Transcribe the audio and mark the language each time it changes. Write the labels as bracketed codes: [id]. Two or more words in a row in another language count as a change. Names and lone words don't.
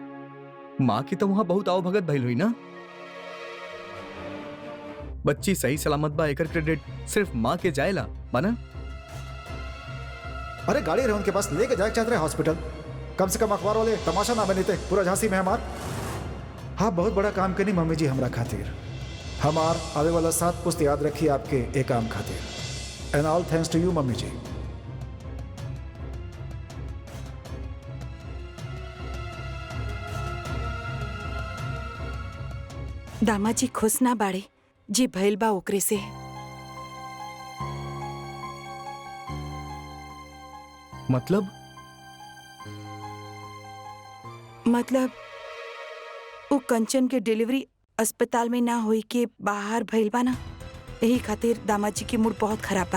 [bho] माँ की तो वहाँ बहुत आओ भगत भइल हुई ना। बच्ची सही सलामत बा, एकर क्रेडिट सिर्फ माँ के जाएला बना। अरे गाड़ी रहे उनके पास, लेके जाए चाहते रहे हॉस्पिटल। कम से कम अखबार वाले तमाशा ना बनीते पूरा झांसी में हमार। हाँ, बहुत बड़ा काम करनी मम्मी जी हमरा खातिर। हमार आवे वाला 7 पुस्त याद रखिए आपके एक काम खातिर। [en] And all thanks to you मम्मी जी। [bho] दामाजी खुश ना बाड़े जी भइल बा ओकरे से। मतलब वो कंचन के डिलीवरी अस्पताल में ना होई के बाहर भइल बा ना, यही खातिर दामाजी के मूड बहुत खराब बा।